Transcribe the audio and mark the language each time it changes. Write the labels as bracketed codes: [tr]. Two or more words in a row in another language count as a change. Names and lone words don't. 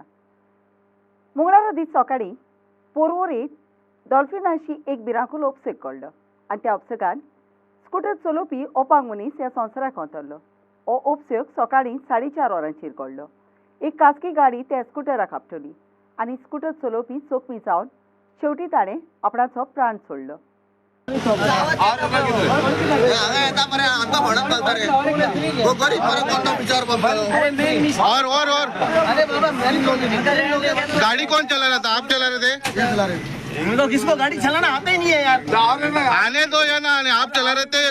[kok] मंगळारा दीस सकाळीं पोरवोरेंत डॉल्फिनाची एक भिरांकूळ उपसक घडलो आनी त्या उपसकान स्कूटर चलोवपी ओपांग मनीस ह्या संवसाराक वतरलो। हो उपसक सकाळीं 4:30 वरांचेर घडलो। एक खासगी गाडी त्या स्कूटराक आपटली आनी स्कूटर चलोवपी जखमी जावन शेवटी ताणें आपणाचो प्राण सोडलो। [hi] और गाड़ी कौन चला रहा था? आप चला रहे थे? तो किसको गाड़ी चलाना आता ही नहीं है यार। आने दो या ना आने, आप चला रहे थे?